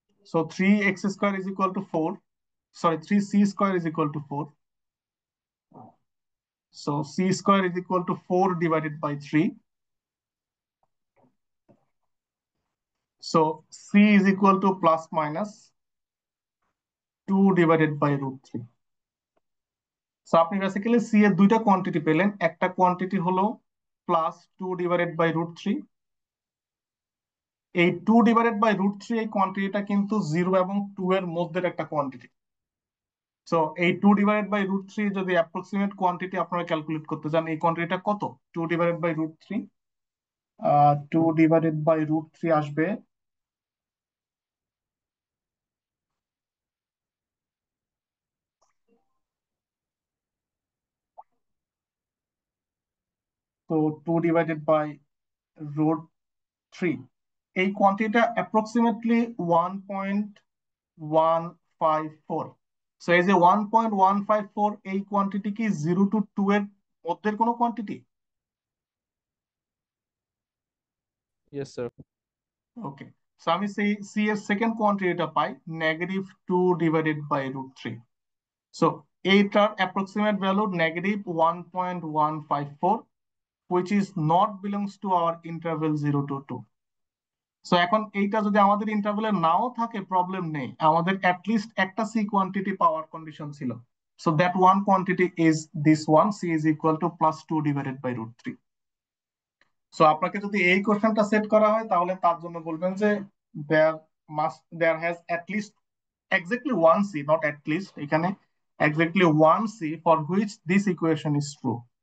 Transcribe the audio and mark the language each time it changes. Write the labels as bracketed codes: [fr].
[en] So 3x square is equal to 4. Sorry, 3c square is equal to 4. So c square is equal to 4 divided by 3. So c is equal to plus minus 2 divided by root 3. [bn] So আপনি basically c এর দুইটা quantity পেলেন, একটা quantity হলো plus 2 divided by root 3। এই 2 divided by root 3 এই কোয়ান্টিটিটা কিন্তু 0 এবং 2 এর মধ্যে একটা কোয়ান্টিটি। সো এই 2 ডিভাইডেড বাই রুট 3 যদি অ্যাপ্রক্সিমেট কোয়ান্টিটি আপনারা ক্যালকুলেট করতে চান, এই কোয়ান্টিটিটা কত? 2 divided by root 3, 2 divided by root 3 আসবে তো 2 ডিভাইডেড বাই রুট 3 এই কোয়ান্টিটিটা অ্যাপ্রক্সিমেটলি 1.154। সো এই যে 1.154 এই কোয়ান্টিটি কি 0 to 2 এর মধ্যের কোনো কোয়ান্টিটি? [en] Yes, sir. [bn] ওকে, সো আমি সেই সি এর second কোয়ান্টিটিটা pi negative 2 divided by root 3। So এইটার approximate value negative 1.154, [en] which is not belongs to our interval 0 to 2. [bn] So এখন এইটা যদি আমাদের ইন্টারভ্যালে নাও থাকে প্রবলেম নেই, আমাদের অ্যাটলিস্ট একটা সি কোয়ান্টিটি পাওয়ার কন্ডিশন ছিল। [en] So that one quantity is this one, c is equal to plus 2 divided by root 3। [bn] So আপনাকে যদি এই কোশ্চেনটা সেট করা হয় তাহলে তার জন্য বলবেন যে [en] there has at least exactly one c, not at least, [bn] এখানে [en] exactly one c for which this equation is true.